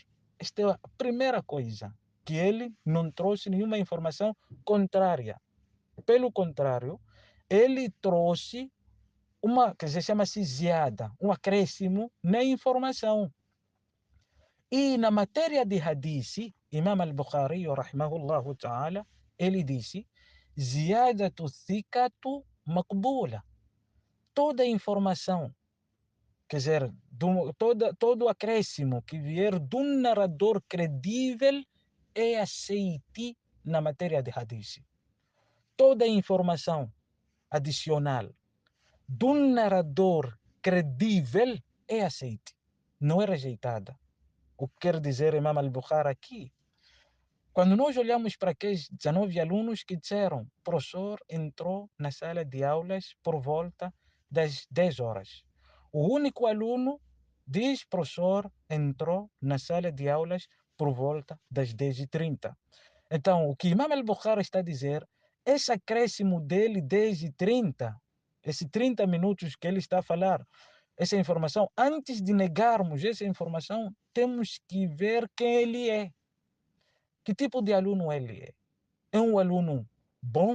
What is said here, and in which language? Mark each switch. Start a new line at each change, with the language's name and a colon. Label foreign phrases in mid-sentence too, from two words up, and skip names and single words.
Portuguese: Esta é a primeira coisa, que ele não trouxe nenhuma informação contrária. Pelo contrário, ele trouxe uma, que se chama-se ziada, um acréscimo na informação. E na matéria de hadith, Imam al-Bukhari,
Arabic: رحمه الله تعالى,
Portuguese: ele disse,
Arabic: زيادة ثقة مقبولة.
Portuguese: Toda informação, quer dizer, todo acréscimo que vier de um narrador credível é aceite na matéria de hadith. Toda informação adicional de um narrador credível é aceite, não é rejeitada. O que quer dizer Imam al-Bukhari aqui? Quando nós olhamos para aqueles 19 alunos que disseram, o professor entrou na sala de aulas por volta das 10 horas. O único aluno diz, professor entrou na sala de aulas por volta das 10h30. Então, o que Imam al-Bukhari está a dizer, esse acréscimo dele 10h30, esses 30 minutos que ele está a falar, essa informação, antes de negarmos essa informação, temos que ver quem ele é. Que tipo de aluno ele é? É um aluno bom?